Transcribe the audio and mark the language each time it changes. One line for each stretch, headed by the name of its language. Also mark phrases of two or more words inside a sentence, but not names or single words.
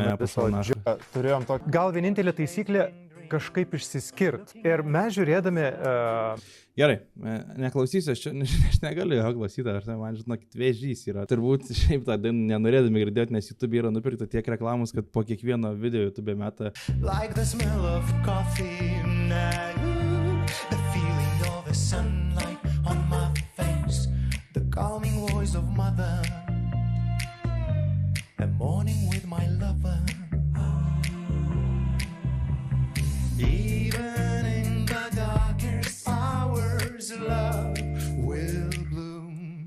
Lithuanian: Gal vienintelė taisyklė kažkaip išsiskirti. Ir mes žiūrėdami... Gerai, neklausysiu, aš negaliu jo klausyti, man žinokit, vėžys yra. Turbūt šiaip tą dainą nenorėdami girdėti, nes YouTube yra nupirkta tiek reklamos, kad po kiekvieno video YouTube meta.
English: Like the smell of coffee now, the feeling of the sunlight on my face, the calming voice of mother, a morning with my lover. Even in the darkest hours, love will bloom.